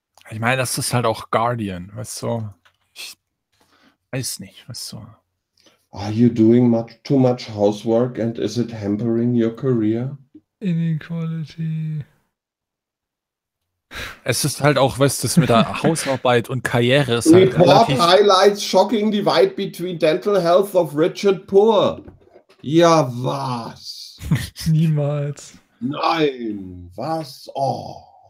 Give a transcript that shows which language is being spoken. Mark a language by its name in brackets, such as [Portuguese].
[German] Ich meine, das ist halt auch Guardian, weißt du? Ich weiß nicht, weißt du? [English] Are you doing much too much housework and is it hampering your career? Inequality. [German] Es ist halt auch, weißt du, mit der Hausarbeit und Karriere ist halt [English] Report relativ... Report highlights shocking divide between dental health of rich and poor. [German] Ja, was? Niemals. Nein, was? Oh.